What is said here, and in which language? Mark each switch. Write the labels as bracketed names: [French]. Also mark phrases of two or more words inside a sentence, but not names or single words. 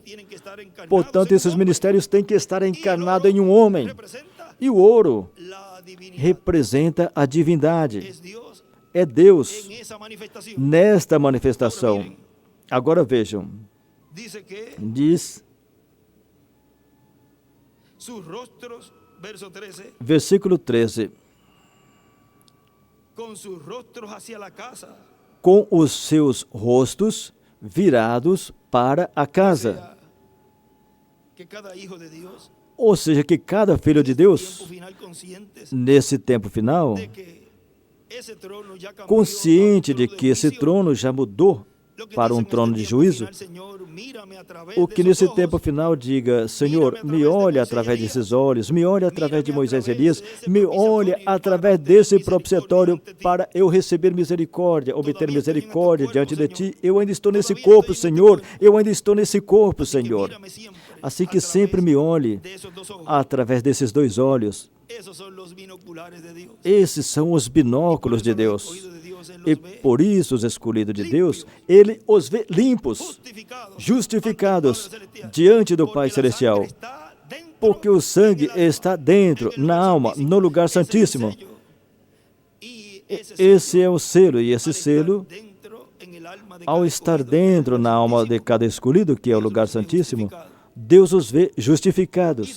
[Portuguese] Portanto, esses ministérios têm que estar encarnados em um homem. E o ouro representa a divindade. É Deus nesta manifestação. Agora vejam, diz [Spanish] sus rostros, verso 13, versículo 13. con sus rostros hacia la casa. [Portuguese] Com os seus rostos virados para a casa. [Spanish] O sea, que cada hijo de Dios, [Portuguese] Ou seja, que cada filho de Deus, [Spanish] tiempo final, conscientes [Portuguese] nesse tempo final, [Spanish] de que ese trono ya cambió [Portuguese] consciente [Spanish] a un [Portuguese] de [Spanish] trono [Portuguese] que esse [Spanish] juicio. [Portuguese] trono já mudou [Spanish] Lo que [Portuguese] para [Spanish] dice [Portuguese] um [Spanish] en este [Portuguese] trono de [Spanish] tiempo [Portuguese] juízo, [Spanish] final, Señor, mírame a través [Portuguese] o [Spanish] de [Portuguese] que [Spanish] esos [Portuguese] nesse [Spanish] ojos. [Portuguese] tempo final diga: Senhor, me olha através desses olhos, me olha através de Moisés e Elias, me olha através desse propiciatório para eu receber misericórdia, obter misericórdia diante de Ti. Eu ainda estou nesse corpo, Senhor, eu ainda estou nesse corpo, Senhor. [Spanish] Mírame siempre [Portuguese] Assim [Spanish] a [Portuguese] que sempre [Spanish] través [Portuguese] me olhe [Spanish] de esos dos ojos. [Portuguese] através desses dois olhos. [Spanish] Esos son los binoculares de Dios. [Portuguese] Esses são os binóculos de Deus. [Spanish] Escogidos de Dios, Él [Portuguese] E [Spanish] los ve [Portuguese] por isso os escolhidos de Deus, Ele os vê limpos, justificados diante do Pai Celestial. Porque o sangue está dentro, na alma, no lugar santíssimo. Esse é o selo, e esse selo, ao estar dentro na alma de cada escolhido, que é o lugar santíssimo, Deus os vê justificados.